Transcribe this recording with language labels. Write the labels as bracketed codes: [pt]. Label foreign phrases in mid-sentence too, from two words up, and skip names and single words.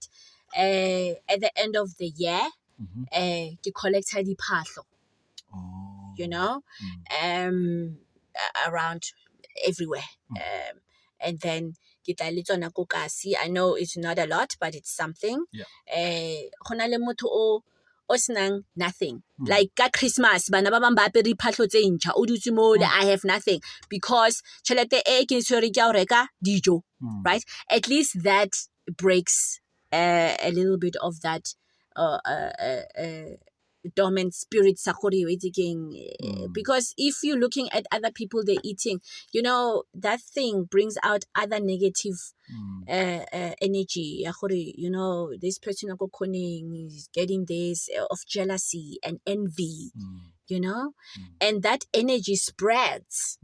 [en] At the end of the year, to collect diphahlo, around everywhere. And then I know it's not a lot, but it's something. [st] O senang nothing. Like ka Christmas, bana ba bang ba apere diphahlo tse ntjha, o dutse mole, [en] I have nothing. [st] Because tjhelete e ke tshwere ke ya ho reka dijo, [en] right? At least that breaks a little bit of that dormant spirit [st] sa gore o etse keng. [en] Because if you're looking at other people, they're eating, that thing brings out other negative energy. This person is getting this of jealousy and envy, and that energy spreads.